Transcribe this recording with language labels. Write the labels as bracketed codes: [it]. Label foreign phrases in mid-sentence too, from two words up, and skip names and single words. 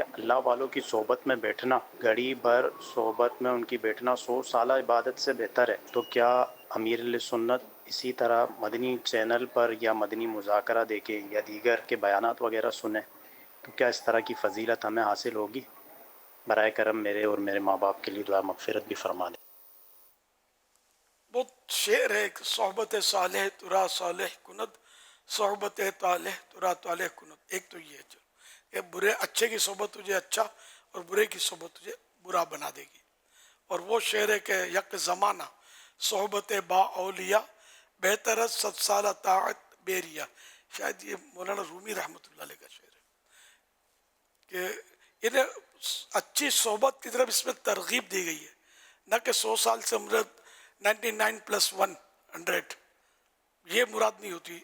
[ur] اللہ والوں کی صحبت میں بیٹھنا، گھڑی بھر صحبت میں ان کی بیٹھنا 100 سالہ عبادت سے بہتر ہے، تو کیا امیر علیہ سنت اسی طرح مدنی چینل پر یا مدنی مذاکرہ دیکھیں یا دیگر کے بیانات وغیرہ سنیں تو کیا اس طرح کی فضیلت ہمیں حاصل ہوگی؟ برائے کرم میرے اور میرے ماں باپ کے لیے دعا مغفرت بھی فرما دیں۔ بہت شعر ہے، [fa] صحبت صالح ترا صالح کند، صحبت طالح ترا طالح کند۔ [ur] ایک تو یہ ہے کہ برے اچھے کی صحبت تجھے اچھا اور برے کی صحبت تجھے برا بنا دے گی۔ اور وہ شعر ہے کہ [fa] یک زمانہ صحبت با اولیاء بہتر 100 سالہ طاعت بیریا، [ur] شاید یہ مولانا رومی رحمۃ اللہ علیہ کا شعر ہے کہ انہیں اچھی صحبت کی طرف اس میں ترغیب دی گئی ہے، نہ کہ 100 سال سے مراد 99+100، یہ مراد نہیں ہوتی۔